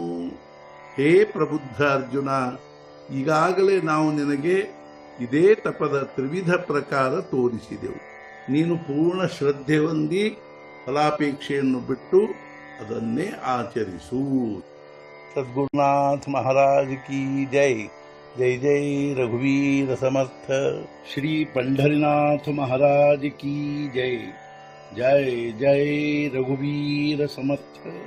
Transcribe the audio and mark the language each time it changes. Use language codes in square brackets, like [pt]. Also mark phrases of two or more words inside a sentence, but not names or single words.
[kn] ಹೇ ಪ್ರಬುದ್ಧ ಅರ್ಜುನ, ಈಗಾಗಲೇ ನಾವು ನಿನಗೆ ಇದೇ ತಪದ ತ್ರಿವಿಧ ಪ್ರಕಾರ ತೋರಿಸಿದೆವು. ನೀನು ಪೂರ್ಣ ಶ್ರದ್ಧೆ ಹೊಂದಿ ಫಲಾಪೇಕ್ಷೆಯನ್ನು ಬಿಟ್ಟು ಅದನ್ನೇ ಆಚರಿಸು. [hi] सद्गुरुनाथ महाराज की जय. [mr] जय जय रघुवीर समर्थ. [hi] ಶ್ರೀ पंढरीनाथ महाराज की जय. [mr] जय जय रघुवीर समर्थ.